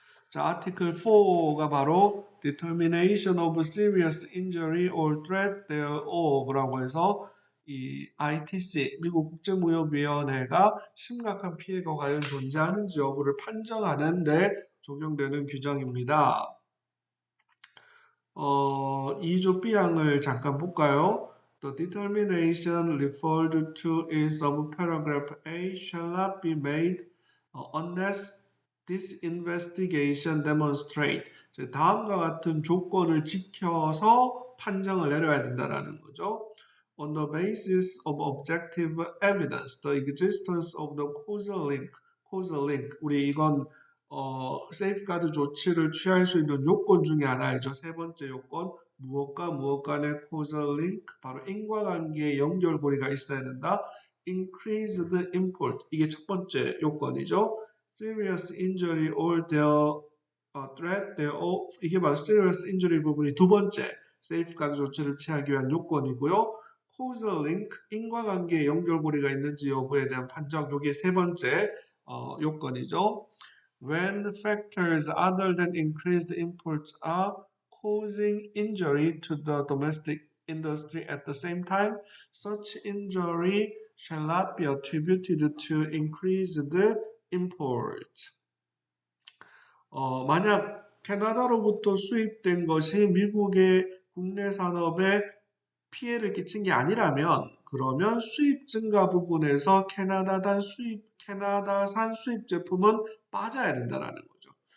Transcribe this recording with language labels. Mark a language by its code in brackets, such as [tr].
[ko] 자, 아티클 4가 바로 [en] determination of serious injury or threat thereof [ko] 라고 해서 이 ITC 미국 국제무역위원회가 심각한 피해가 과연 존재하는지 여부를 판정하는 데 적용되는 규정입니다. 2조 B항을 잠깐 볼까요? [en] The determination referred to in subparagraph A shall not be made unless this investigation demonstrate. [ko] 다음과 같은 조건을 지켜서 판정을 내려야 된다는 거죠. [en] On the basis of objective evidence, the existence of the causal link. [ko] 우리 이건 세이프가드 조치를 취할 수 있는 요건 중에 하나이죠. 세 번째 요건, 무엇과 무엇 간의 causal link, 바로 인과관계의 연결고리가 있어야 된다. increased import, 이게 첫 번째 요건이죠. [en] serious injury or their threat thereof, [ko] 이게 바로 serious injury 부분이 두 번째 세이프가드 조치를 취하기 위한 요건이고요. causal link, 인과관계의 연결고리가 있는지 여부에 대한 판정, 이게 세 번째 요건이죠. [en] When factors other than increased imports are causing injury to the domestic industry at the same time, such injury shall not be attributed to increased import. [ko] 만약 캐나다로부터 수입된 것이 미국의 국내 산업에 피해를 끼친 게 아니라면 그러면 수입 증가 부분에서 캐나다산 수입 제품은 빠져야 된다는 거죠.